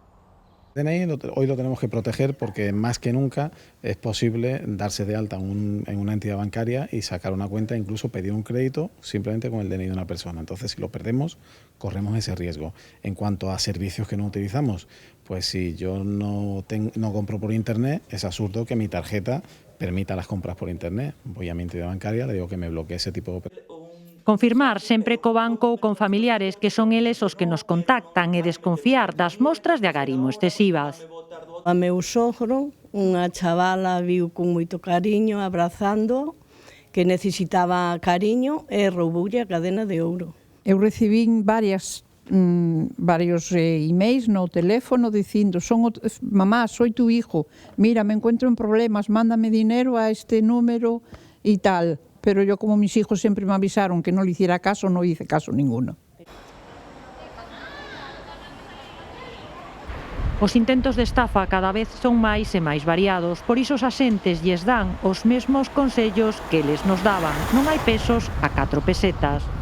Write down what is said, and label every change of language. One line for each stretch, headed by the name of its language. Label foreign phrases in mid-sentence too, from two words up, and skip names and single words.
Spanish: DNI hoy lo tenemos que proteger porque más que nunca es posible darse de alta en una entidad bancaria y sacar una cuenta, incluso pedir un crédito simplemente con el DNI de una persona. Entonces, si lo perdemos, corremos ese riesgo. En cuanto a servicios que no utilizamos, pues si yo no compro por internet, es absurdo que mi tarjeta permita las compras por internet. Voy a mi entidad bancaria, le digo que me bloquee ese tipo de operaciones.
Galician: Confirmar sempre co banco ou con familiares que son eles os que nos contactan e desconfiar das mostras de agarimo excesivas. A meu sogro, unha chavala viu con moito cariño abrazando, que necesitaba cariño e rouboulle a cadena de ouro. Eu recibín varios emails no teléfono dicindo:
Spanish: mamá, soy tu hijo, mira, me encuentro en problemas, mándame dinero a este número y tal. Pero yo, como mis hijos siempre me avisaron que no le hiciera caso, no hice caso ninguno.
Galician: Os intentos de estafa cada vez son máis e máis variados, por iso os axentes lles dan os mesmos consellos que eles nos daban. Non hai pesos a 4 pesetas.